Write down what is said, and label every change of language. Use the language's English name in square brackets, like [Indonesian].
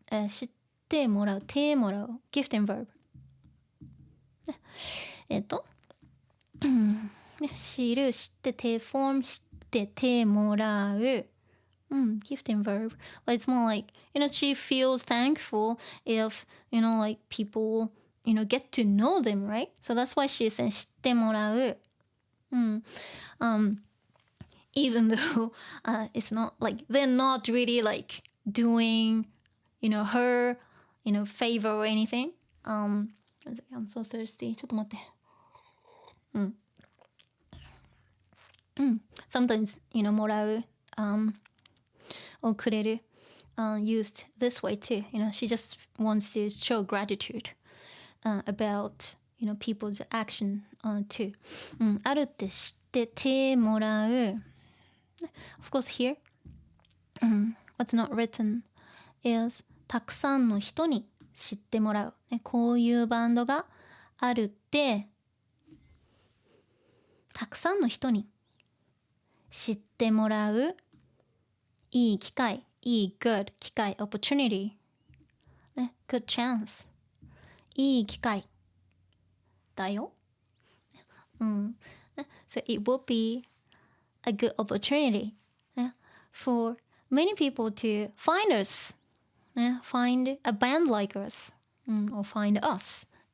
[Japanese] 知ってもらう、てもらう [English] gift and verb、 [Japanese] 知る知ってテーフォン知っててもらう、gift and verb. [English] But it's more like, she feels thankful if, like people, get to know them, right? So that's why she's saying 知ってもらう。 Even though it's not like, they're not really like doing, her, favor or anything. I'm so thirsty. [Japanese] ちょっと待って。 [English] Sometimes, もらう、or くれる、used this way too. She just wants to show gratitude about, people's action too. [Japanese] あるって知っててもらう。 [English] Of course here, what's not written is [Japanese] たくさんの人に知ってもらう。こういうバンドがあるってたくさんの人に知ってもらういい機会、いい good 機会 opportunity、 [English] good chance [Japanese] いい機会だよ。 [English] So it will be a good opportunity for many people to find us, find a band like us, or find us.